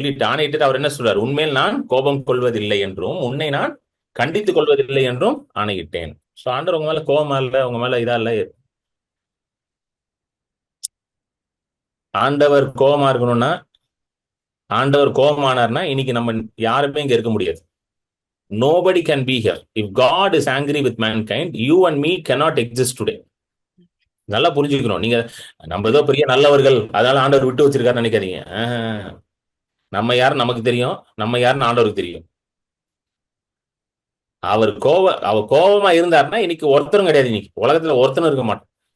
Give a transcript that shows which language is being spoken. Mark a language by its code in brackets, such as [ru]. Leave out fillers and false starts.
[ta] ஆணையிட்டு அவர் என்ன சொல்றாரு, உண்மையில் நான் கோபம் கொள்வதில்லை என்றும் உன்னை நான் கண்டித்துக் கொள்வதில்லை என்றும் ஆணையிட்டேன். சோ ஆண்டவர் உங்க மேல கோபமா இல்ல, உங்க மேல இதா இல்ல. ஆண்டவர் கோபமா இருக்கணும்னா ஆண்டவர் கோபமானார்னா இன்னைக்கு நம்ம யாருமே இங்க இருக்க முடியாது. [en] Nobody can be here. If God is angry with mankind, you and me cannot exist today. [ta] நல்லா புரிஞ்சுக்கணும். நீங்க நம்ம ஏதோ பெரிய நல்லவர்கள், அதனால ஆண்டவர் விட்டு வச்சிருக்காருன்னு நினைக்காதீங்க. நம்ம யாருன்னு நமக்கு தெரியும், நம்ம யாருன்னு ஆண்டவருக்கு தெரியும். அவர் கோபமா இருந்தாருன்னா இன்னைக்கு ஒருத்தரும் கிடையாது, இன்னைக்கு உலகத்துல ஒருத்தனும் இருக்க மாட்டான்.